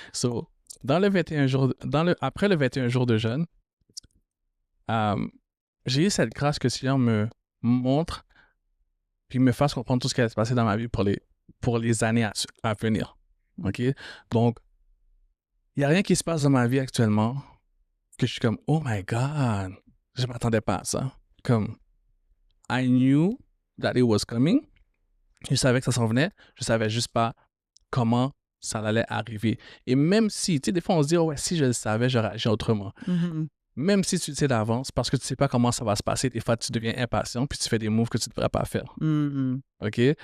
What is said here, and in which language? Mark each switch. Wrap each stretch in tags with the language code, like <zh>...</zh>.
<fr>So, dans le 21 jours, après le 21 jours de jeûne, j'ai eu cette grâce que le Seigneur me montre puis me fasse comprendre tout ce qui allait se passer dans ma vie pour les années à venir. OK? Donc, il n'y a rien qui se passe dans ma vie actuellement que je suis comme, oh my God, je ne m'attendais pas à ça.</fr> <en>Comme, I knew that it was coming.</en> <fr>Je savais que ça s'en venait. Je savais juste pas comment ça allait arriver. Et même si, tu sais, des fois, on se dit, oh ouais, si je le savais, j'aurais agi autrement. Mhm. Même si tu le sais d'avance, parce que tu sais pas comment ça va se passer, des fois, tu deviens impatient, puis tu fais des moves que tu ne devrais pas faire. Mhm. OK?</fr>